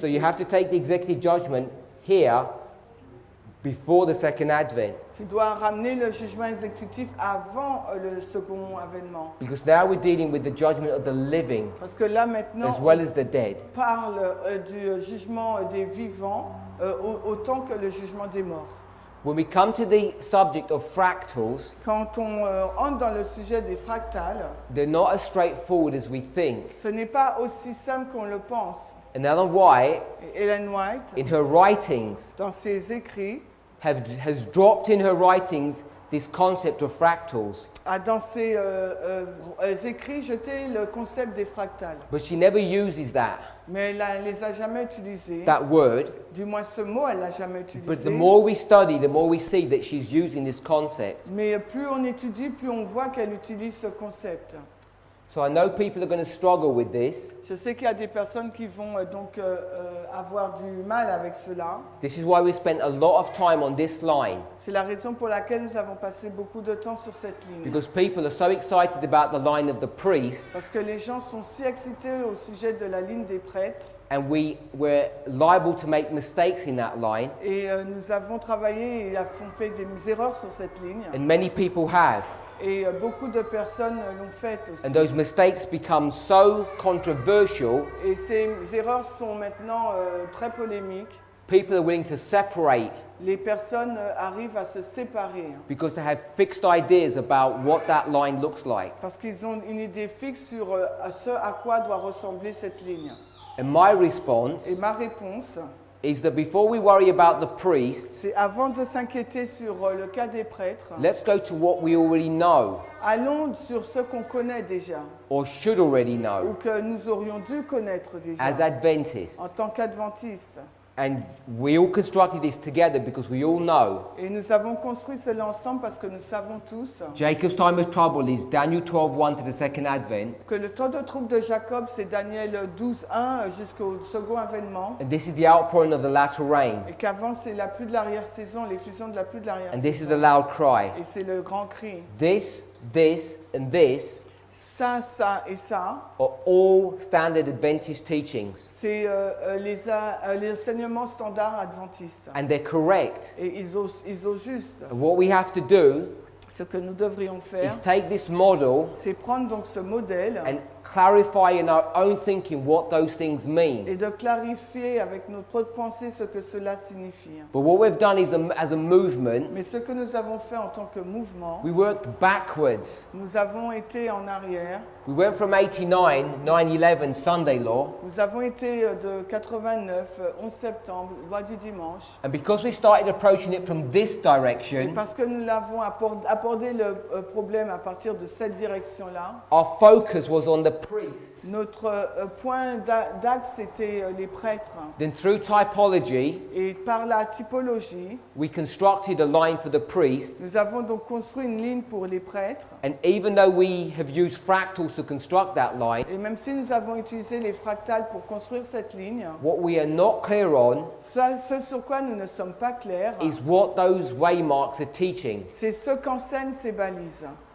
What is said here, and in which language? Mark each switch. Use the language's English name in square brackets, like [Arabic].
[English] So you have to take the executive judgment here before the second advent. [French] Tu dois ramener le jugement exécutif avant le second avènement. [English] Because now we're dealing with the judgment of the living [French] Parce que là maintenant, [English] as well as the dead. [French] on parle du jugement des vivants autant que le jugement des morts. [English] When we come to the subject of fractals, [French] Quand on entre dans le sujet des fractales, [English] they're not as straightforward as we think. [French] ce n'est pas aussi simple qu'on le pense. [English] And Ellen White, [French] Et Ellen White, [English] in her writings, [French] dans ses écrits, [English] has dropped in her writings this concept of fractals. [French] a dans ses écrits jeté le concept des fractales. [English] But she never uses that [French] Mais elle ne les a jamais utilisés. [English] word. [French] Du moins ce mot, elle l'a jamais [English] But [French] utilisé. [English] the more we study, the more we see that she's using this concept. [French] Mais plus on étudie, plus on voit qu'elle utilise ce concept. [English] So I know people are going to struggle with this. [French] Je sais qu'il y a des personnes qui vont donc avoir du mal avec cela. [English] This is why we spent a lot of time on this line. [French] C'est la raison pour laquelle nous avons passé beaucoup de temps sur cette ligne. [English] Because people are so excited about the line of the [French] Parce [English] priests, [French] que les gens sont si excités au sujet de la ligne des prêtres. [English] and we were liable to make mistakes in that line, [French] Et nous avons travaillé et avons fait des erreurs sur cette ligne. [English] and many people have. [French] Et beaucoup de personnes l'ont fait aussi. [English] And those mistakes become so controversial, [French] Et ces erreurs sont maintenant très polémiques. [English] people are willing to separate [French] Les personnes arrivent à se séparer [English] because they have fixed ideas about what that line looks like. [French] parce qu'ils ont une idée fixe sur ce à quoi doit ressembler cette ligne. [English] And my response [French] Et ma réponse, [English] is that before we worry about the priests, [French] c'est avant de s'inquiéter sur le cas des prêtres, [English] let's go to what we already know [French] allons sur ce qu'on connaît déjà [English] or should already [French] ou [English] know [French] que nous aurions dû connaître [English] as [French] déjà [English] Adventists. [French] en tant qu'adventistes. [English] And we all constructed this together because we all know [French] Et nous avons construit cela ensemble parce que nous savons tous [English] Jacob's time of trouble is Daniel 12:1 to the second advent, [French] que le temps de trouble de Jacob, c'est Daniel 12:1 jusqu'au second avènement. [English] and this is the outpouring of the latter rain, [French] Et qu'avant, c'est la pluie de l'arrière-saison, l'effusion de la pluie de [English] and this is the [French] l'arrière-saison. [English] loud cry. [French] Et c'est le grand cri. [English] This, and this [French] Ça, ça et ça, [English] are all standard Adventist teachings, [French] c'est les enseignements standards adventistes. [English] and they're correct. [French] Et ils ont juste. [English] And what we have to do [French] Ce que nous devrions faire, [English] is take this model [French] c'est prendre donc ce modèle [English] and clarify in our own thinking what those things mean. [French] et de clarifier avec notre propre pensée ce que cela signifie. [English] But what we've done is, as a movement, [French] Mais ce que nous avons fait en tant que mouvement, [English] we worked backwards. [French] nous avons été en arrière. [English] We went from 89, 9/11 Sunday law, [French] Nous avons été de 89, 11 septembre, loi du dimanche. [English] and because we started approaching it from this [French] Et [English] direction, [French] parce que nous l'avons abordé le problème à partir de cette direction-là, [English] our focus was on the priests. [French] notre point d'axe était les prêtres. [English] Then through typology, [French] Et par la typologie, [English] we constructed a line for the priests, [French] nous avons donc construit une ligne pour les prêtres. [English] and even though we have used fractals to construct that line, [French] Et même si nous avons utilisé les fractales pour construire cette ligne, [English] what we are not clear on [French] ce sur quoi nous ne sommes pas clairs, [English] is what those waymarks are teaching. [French] c'est ce qu'enseignent ces balises.